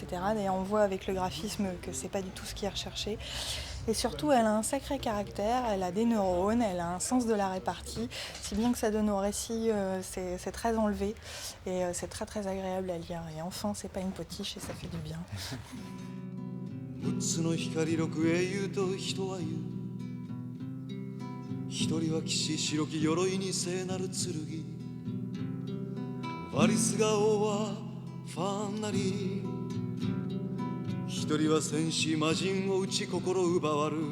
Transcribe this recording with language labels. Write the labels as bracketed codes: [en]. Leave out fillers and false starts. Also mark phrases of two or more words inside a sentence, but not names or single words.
[fr] D'ailleurs, on voit avec le graphisme que c'est pas du tout ce qui est recherché. Et surtout, elle a un sacré caractère, elle a des neurones, elle a un sens de la répartie, si bien que ça donne au récit, c'est très enlevé et c'est très très agréable à lire. Et enfin, c'est pas une potiche et ça fait du bien. [ja] 6 つの光六英雄と人は言う一人は騎士白き鎧に聖なる剣ワリスが王はファンなり一人は戦士魔人を打ち心奪わる